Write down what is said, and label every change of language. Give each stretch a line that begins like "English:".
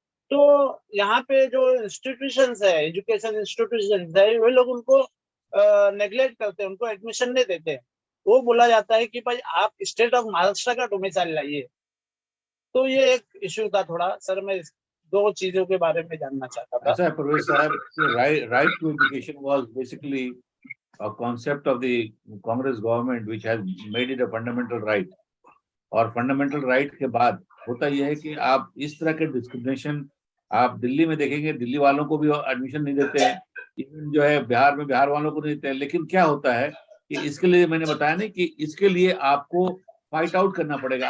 Hindi: तो यहाँ पे जो इंस्टीट्यूशंस है, एजुकेशन इंस्टीट्यूशंस है, वे लोग उनको नेग्लेक्ट करते हैं, उनको एडमिशन नहीं देते। वो बोला जाता है कि भाई आप स्टेट ऑफ महाराष्ट्र का डोमिसाइल लाइए। तो ये एक इश्यू था थोड़ा सर, मैं दो चीजों के बारे में जानना चाहता था। ऐसा है
English: परवेज साहब, right to education was basically a concept of the Congress government which has made it a fundamental right.
Hindi: और फंडामेंटल राइट के बाद होता यह है कि आप इस तरह के डिस्क्रिमिनेशन आप दिल्ली में देखेंगे, दिल्ली वालों को भी एडमिशन नहीं देते हैं, इवन जो है बिहार में बिहार वालों को नहीं देते हैं। लेकिन क्या होता है कि इसके लिए मैंने बताया नहीं कि इसके लिए आपको फाइट आउट करना पड़ेगा।